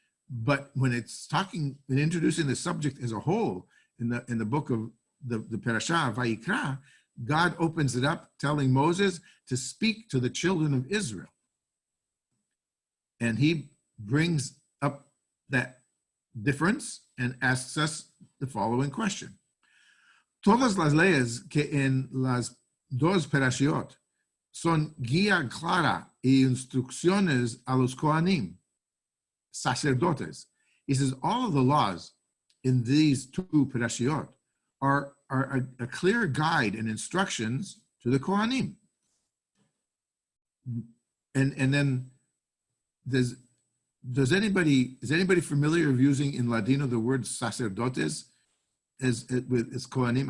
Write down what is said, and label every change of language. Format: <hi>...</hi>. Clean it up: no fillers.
<en>But when it's talking and introducing the subject as a whole in the book of the Perasha Vayikra, God opens it up telling Moses to speak to the children of Israel. And he brings up that difference and asks us the following question.</en> <lad>Todas las leyes que en las dos perashiot son guía clara y instrucciones a los Kohanim, sacerdotes.</lad> <en>He says all of the laws in these two Perashiot are a clear guide and instructions to the Kohanim. And then is anybody familiar of using in Ladino the word sacerdotes as Kohanim?</en>